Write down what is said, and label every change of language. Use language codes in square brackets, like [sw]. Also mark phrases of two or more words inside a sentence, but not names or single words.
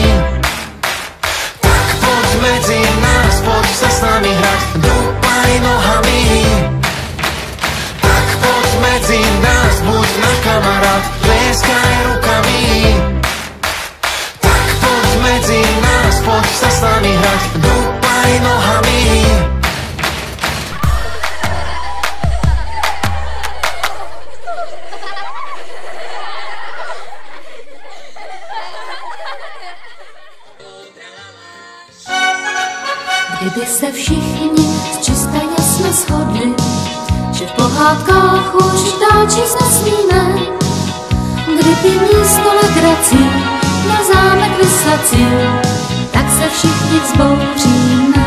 [sk] Tak poď medzi nás, poď sa s nami hrať, dúpaj nohami. Tak poď medzi nás, buď náš kamarát, tlieskaj rukami. Tak poď medzi nás, poď sa s nami hrať, dúpaj nohami. [cs] Kdyby se všichni čista jasno shodli, že v pohádkách už dál číst nesmíme, kdyby místo legrací na zámek vysací, tak se všichni vzbouříme.